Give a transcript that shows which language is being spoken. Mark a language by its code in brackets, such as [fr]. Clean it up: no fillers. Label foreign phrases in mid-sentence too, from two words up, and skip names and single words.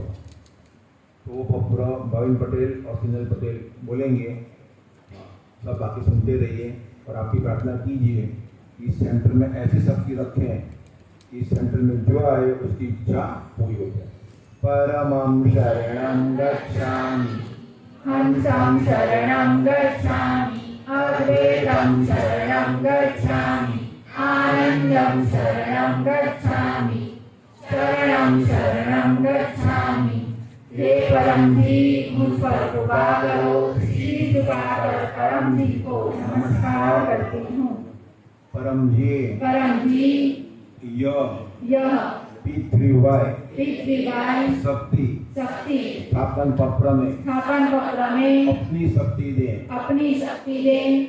[hi] तो वो पत्र भाविन पटेल और सुनील पटेल बोलेंगे, सब बाकी सुनते रहिए और आपकी प्रार्थना कीजिए कि इस सेंटर में ऐसी शक्ति रखें, इस सेंटर में जो आए उसकी इच्छा पूरी हो जाए। [sa] परमं शरणं गच्छामि, हंसं शरणं गच्छामि, अद्वैतं शरणं गच्छामि, आनंदं शरणं गच्छामि, शरणं शरणं गच्छामि। [hi] हे परम जी, मुझ पर कृपा करो। सिर झुकाकर परम जी को नमस्कार करती हूँ। परम जी यह पितृवाय शक्ति स्थापन पत्र में अपनी शक्ति दें।